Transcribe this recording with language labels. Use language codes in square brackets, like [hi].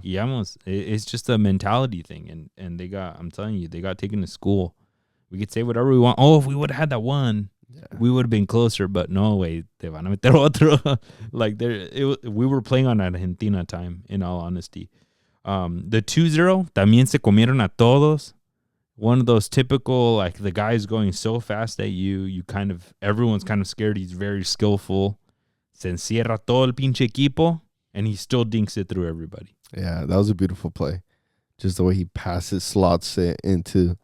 [es] Yamos. [en] It's just a mentality thing, and they got, I'm telling you, they got taken to school. We could say whatever we want. Oh, if we would have had that one, we would have been closer, but no way. [es] Te van a meter otro. [en] Like, we were playing on Argentina time, in all honesty. [es] The 2-0, también se comieron a todos. [en] One of those typical, like, the guy's going so fast at you kind of, everyone's kind of scared. He's very skillful. [es] Se encierra todo el pinche equipo, [en] and he still dinks it through everybody. Yeah, that was a beautiful play. Just the way he passes, slots it into.